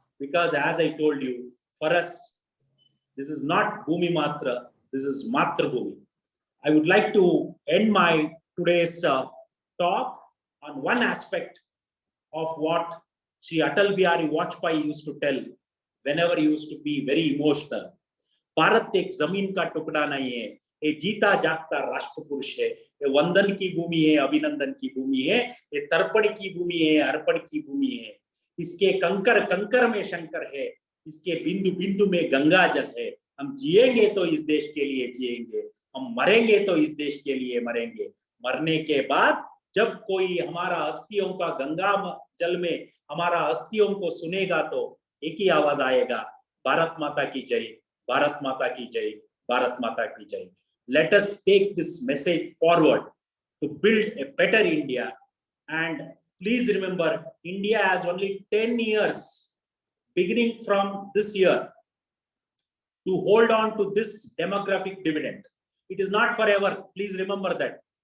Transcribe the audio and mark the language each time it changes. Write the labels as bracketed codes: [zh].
[en] Because as I told you, for us, this is not Bhumi Matra, this is Matra Bhumi. I would like to end my today's talk on one aspect of what Sri Atal Bihari Vajpayee used to tell whenever he used to be very emotional. [hi] Bharat एक जमीन का टुकड़ा नहीं है, ये जीता जागता राष्ट्र पुरुष है, ये वंदन की भूमि है, अभिनंदन की भूमि है, ये तर्पण की भूमि है, अर्पण की भूमि है. इसके कंकर कंकर में शंकर है, इसके बिंदु बिंदु में गंगा जल है. हम जिएंगे तो इस देश के लिए जिएंगे, हम मरेंगे तो इस देश के लिए मरेंगे. मरने के बाद जब कोई हमारा अस्थियों का गंगा जल में हमारा अस्थियों को सुनेगा तो एक ही आवाज आएगा, भारत माता की जय, भारत माता की जय, भारत माता की जय. [en] Let us take this message forward to build a better India. And please remember, India has only 10 years beginning from this year to hold on to this demographic dividend. It is not forever. Please remember that.